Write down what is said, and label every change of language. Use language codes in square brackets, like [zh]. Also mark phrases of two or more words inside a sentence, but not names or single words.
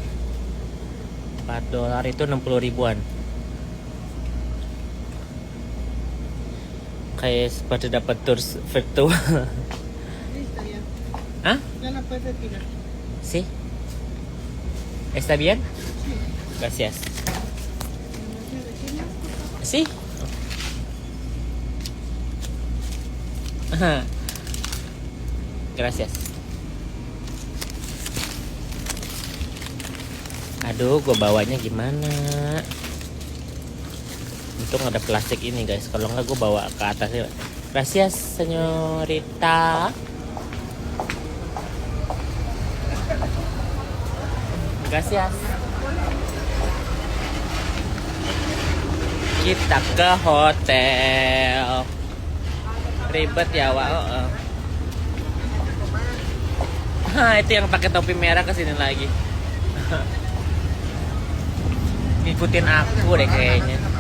[id] $4 itu 60 ribuan. Kayak seperti dapat tour virtual. [es] Listo, ya. ¿Ah? Ya la puedes retirar. ¿Sí? ¿Está bien? Gracias. ¿Sí? Ajá. Gracias. [id] Aduh, gue bawanya gimana? Untung ada plastik ini guys. Kalau nggak gue bawa ke atasnya. [es] Gracias, señorita. Gracias. [id] Kita ke hotel. Ribet ya, Wak. Itu yang pakai topi merah kesini lagi. Ngikutin aku deh kayaknya.